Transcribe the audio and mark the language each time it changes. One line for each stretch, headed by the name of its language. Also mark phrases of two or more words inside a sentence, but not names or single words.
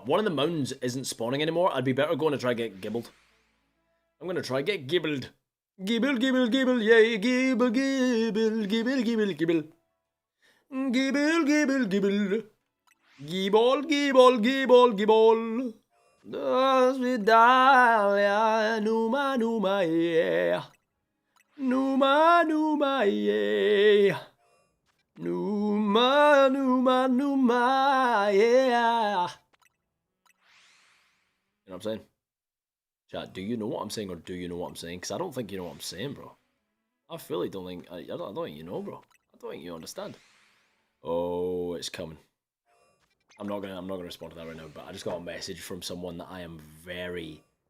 English: One of the mounds isn't spawning anymore. I'd be better going to try get gibbled. I'm going to try get gibbled. Gibble, gibble, gibble, yeah, gibble, gibble, gibble, gibble, gibble. Gibble, gibble, gibble. Gibble, gibble, gibble, gibble. Dahlia, numa, numa, yeah. Numa, numa, yeah. Numa, numa, numa, yeah. You know what I'm saying? Chat, do you know what I'm saying or do you know what I'm saying? Because I don't think you know what I'm saying, bro. I really don't think, I don't think you know, bro. I don't think you understand. Oh, it's coming. I'm not gonna respond to that right now, but I just got a message from someone that I am very...